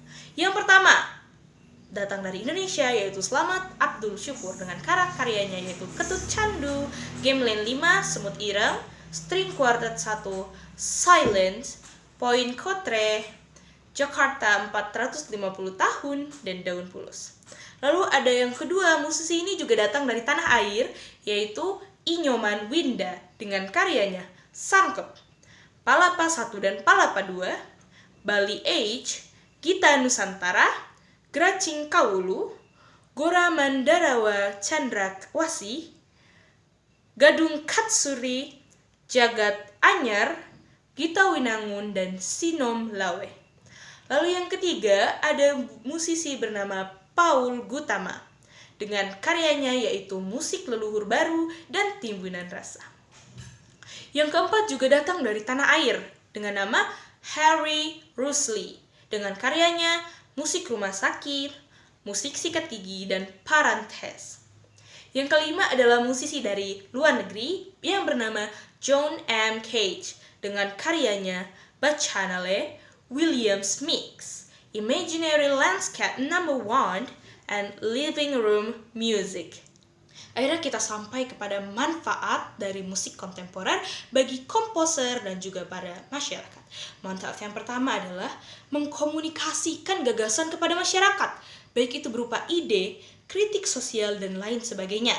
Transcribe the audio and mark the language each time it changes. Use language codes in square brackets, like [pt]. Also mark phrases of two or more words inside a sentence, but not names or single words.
[id] Yang pertama, datang dari Indonesia, yaitu Slamet Abdul Syukur dengan karya-karyanya yaitu Ketut Candu, Gamelan 5, Semut Ireng, String Quartet 1, Silence, Poin Kotre, Jakarta 450 tahun, dan Daun Pulus. Lalu ada yang kedua, musisi ini juga datang dari tanah air, yaitu Inyoman Winda dengan karyanya Sangkep, Palapa 1 dan Palapa 2, Bali Age, Gita Nusantara, Gracing Kawulu, Gora Mandarawa Chandrawasi, Gadung Katsuri, Jagat Anyar, Gita Winangun, dan Sinom Lawe. Lalu yang ketiga ada musisi bernama Paul Gutama dengan karyanya yaitu Musik Leluhur Baru dan Timbunan Rasa. Yang keempat juga datang dari tanah air dengan nama Harry Rusli dengan karyanya Musik Rumah Sakit, Musik Sikat Gigi, dan Parantes. Yang kelima adalah musisi dari luar negeri yang bernama John M. Cage dengan karyanya Bacchanale, Williams Mix, Imaginary Landscape No. 1, and Living Room Music. Akhirnya kita sampai kepada manfaat dari musik kontemporer bagi komposer dan juga pada masyarakat. Manfaat yang pertama adalah mengkomunikasikan gagasan kepada masyarakat, baik itu berupa ide, kritik sosial, dan lain sebagainya.